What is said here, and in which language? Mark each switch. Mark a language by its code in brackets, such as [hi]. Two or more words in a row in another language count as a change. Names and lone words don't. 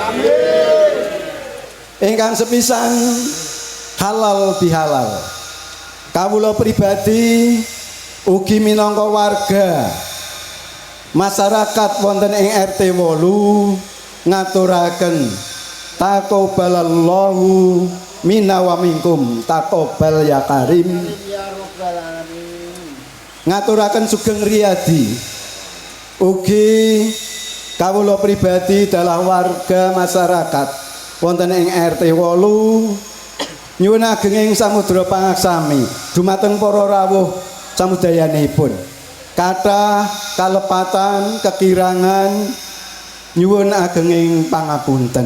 [jv] Amin. Ingkang sepisan halal bihalal. Kawula pribadi ugi minangka warga masyarakat wonten ing RT 8 ngaturaken [ar] تقبل الله منا ومنكم تقبل يا كريم. [jv] Ngaturaken sugeng riyadi ugi kawula pribadi dalah warga masyarakat wonten ing RT 8 nyuwun ageng ing samudra pangaksami dumateng para rawuh samudayanipun kathah kalepatan kekirangan nyuwun ageng ing pangapunten.